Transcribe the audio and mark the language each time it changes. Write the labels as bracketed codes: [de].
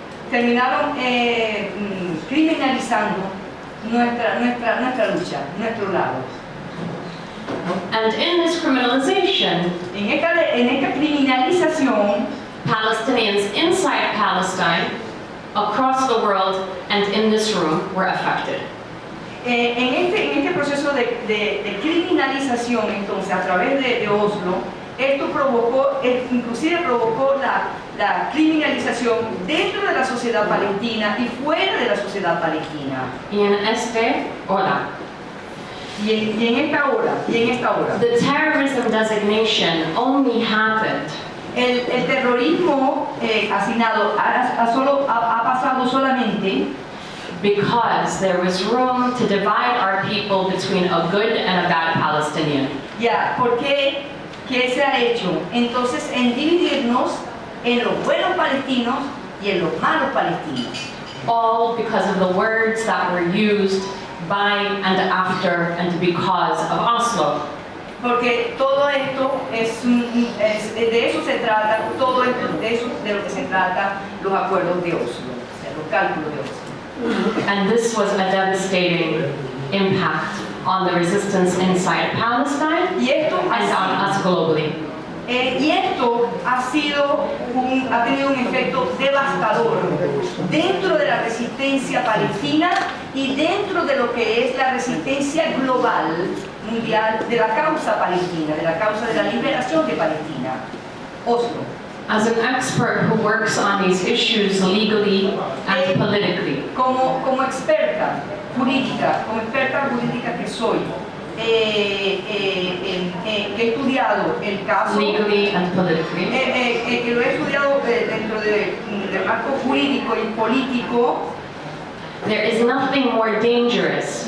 [es] Terminaron criminalizando nuestra lucha, nuestro lado. [en] And in this criminalization, [es] En esta criminalización, [en] Palestinians inside Palestine, across the world, and in this room were affected. [es] en este proceso de criminalización, entonces, a través de Oslo, esto inclusive provocó la criminalización dentro de la sociedad palestina y fuera de la sociedad palestina. Y en esta hora, [en] the terrorism designation only happened [es] el terrorismo asignado ha pasado solamente [en] because there was room to divide our people between a good and a bad Palestinian. [es] ya, porque ¿qué se ha hecho? Entonces, en dividirnos en los buenos palestinos y en los malos palestinos. [en] All because of the words that were used by and after and because of Oslo. [es] Porque todo esto de eso se trata, todo esto, de lo que se trata los acuerdos de Oslo, los cálculos de Oslo. [en] And this was a devastating impact on the resistance inside Palestine and on us globally. [es] Y esto ha tenido un efecto devastador dentro de la resistencia palestina y dentro de lo que es la resistencia global mundial de la causa palestina, de la causa de la liberación de Palestina. Oslo. [en] As an expert who works on these issues legally and politically, [es] como experta jurídica que soy, que he estudiado el caso, [en] legally and politically, [es] que lo he estudiado dentro del marco jurídico y político, [en] there is nothing more dangerous,